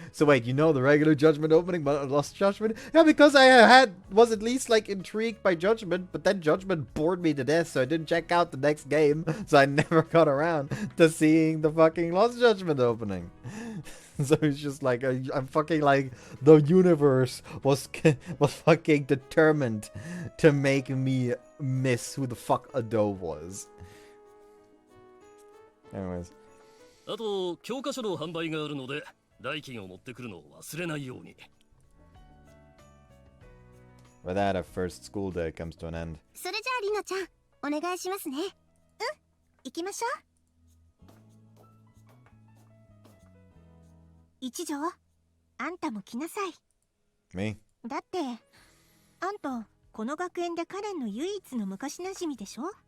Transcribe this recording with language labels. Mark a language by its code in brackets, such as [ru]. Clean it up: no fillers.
[en] So wait, you know the regular Judgment opening, but Lost Judgment? Yeah, because I was at least like intrigued by Judgment, but then Judgment bored me to death, so I didn't check out the next game, so I never got around to seeing the fucking Lost Judgment opening. So it's just like, I'm fucking like, the universe was fucking determined to make me miss who the fuck Ado was. Anyways. [ja] あと教科書の販売があるので代金を持ってくるのを忘れないように。 [en] With that, our first school day comes to an end. [ja] それじゃあリナちゃん、お願いしますね。行きましょう。一条、あんたも来なさい。 [en] Me? [ja] だってあんたこの学園でカレンの唯一の昔なじみでしょ。